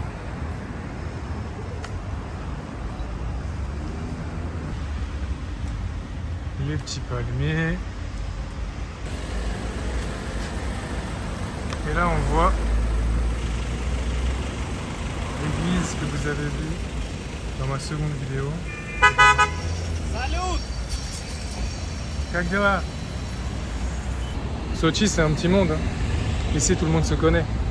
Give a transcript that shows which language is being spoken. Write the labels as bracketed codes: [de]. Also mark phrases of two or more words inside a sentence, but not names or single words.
[fr] Les petits palmiers. Et là on voit l'église que vous avez vue dans ma seconde vidéo. Salut! [ru] Как дела? [fr] Sochi c'est un petit monde. Hein. Ici tout le monde se connaît.